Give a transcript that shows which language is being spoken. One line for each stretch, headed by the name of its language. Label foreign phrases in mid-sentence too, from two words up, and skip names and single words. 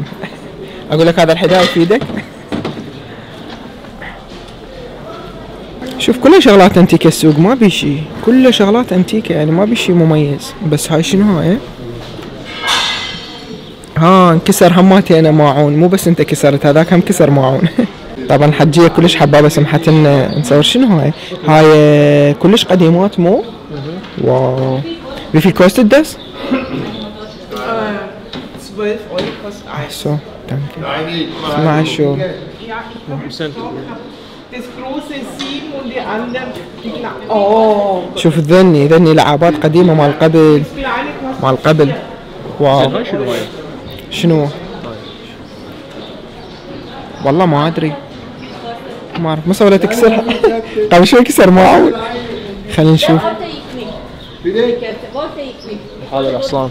Arabic: اقول لك هذا الحذاء يفيدك. شوف كلها شغلات انتيكة السوق، ما بي شي، كلها شغلات انتيكة يعني ما بي شي مميز. بس هاي شنو هاي؟ ها انكسر هماتي انا ماعون، مو بس انت كسرت هذاك هم كسر ماعون. طبعا حجية كلش حبابة سمحت لنا نصور. شنو هاي؟ هاي كلش قديمات مو؟ واو.
German: Wie viel kostet das? 12 Euro kostet Ach eins. so, danke. 12 Euro. Ja, das große ist 7 und die anderen, die kleinen. Oh,
Arabic: شوف ذني لعابات قديمة مال قبل،
German: das kleine kostet.
Arabic: مال قبل. واو. شنو؟ والله ما ادري. ما اعرف. مو ولا تكسرها. قبل شوي كسر معون. خلينا نشوف. هذا الحصان.